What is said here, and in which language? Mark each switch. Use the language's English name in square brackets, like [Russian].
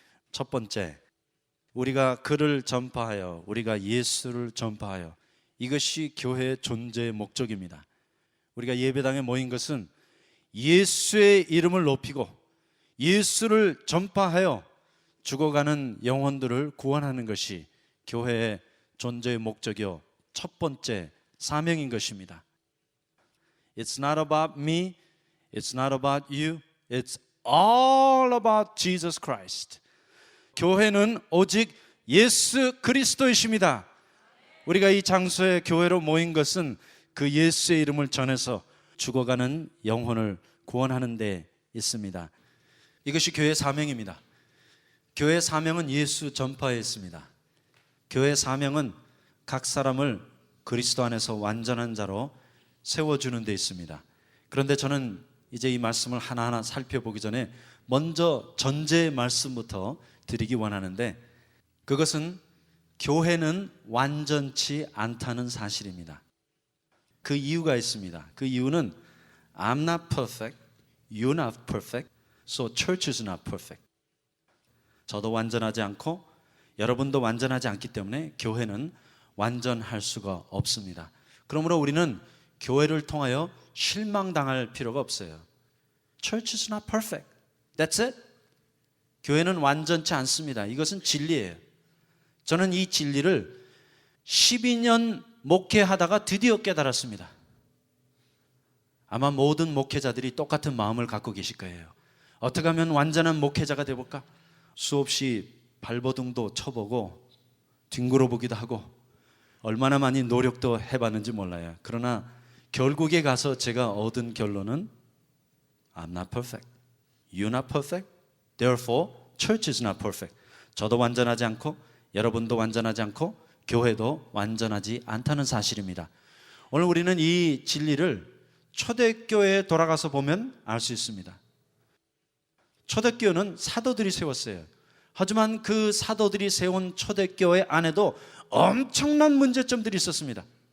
[Korean] 첫 번째, 우리가 그를 전파하여, 우리가 예수를 전파하여, 이것이 교회의 존재의 목적입니다. 우리가 예배당에 모인 것은 예수의 이름을 높이고 예수를 전파하여 죽어가는 영혼들을 구원하는 것이 교회의 존재의 목적이요 첫 번째 사명인 것입니다. [English] It's not about me, it's not about you, it's all about Jesus Christ. [Korean] 교회는 오직 예수 그리스도이십니다. 우리가 이 장소에 교회로 모인 것은 그 예수의 이름을 전해서 죽어가는 영혼을 구원하는 데 있습니다. 이것이 교회의 사명입니다. 교회의 사명은 예수 전파에 있습니다. 교회의 사명은 각 사람을 그리스도 안에서 완전한 자로 세워주는 데 있습니다. 그런데 저는 이제 이 말씀을 하나하나 살펴보기 전에 먼저 전제의 말씀부터 드리기 원하는데, 그것은 교회는 완전치 않다는 사실입니다. 그 이유가 있습니다. 그 이유는 [English] I'm not perfect, you're not perfect, so church is not perfect. [Korean] 저도 완전하지 않고 여러분도 완전하지 않기 때문에 교회는 완전할 수가 없습니다. 그러므로 우리는 교회를 통하여 실망당할 필요가 없어요. [English] Church is not perfect. That's it. [Korean] 교회는 완전치 않습니다. 이것은 진리예요. 저는 이 진리를 12년 목회하다가 드디어 깨달았습니다. 아마 모든 목회자들이 똑같은 마음을 갖고 계실 거예요. 어떻게 하면 완전한 목회자가 되어볼까? 수없이 발버둥도 쳐보고 뒹굴어 보기도 하고 얼마나 많이 노력도 해봤는지 몰라요. 그러나 결국에 가서 제가 얻은 결론은 [English] I'm not perfect, you're not perfect, therefore church is not perfect. [Korean] 저도 완전하지 않고 여러분도 완전하지 않고 교회도 완전하지 않다는 사실입니다. 오늘 우리는 이 진리를 초대교회에 돌아가서 보면 알 수 있습니다. 초대교회는 사도들이 세웠어요. 하지만 그 사도들이 세운 초대교회 안에도 엄청난 문제점들이 있었습니다.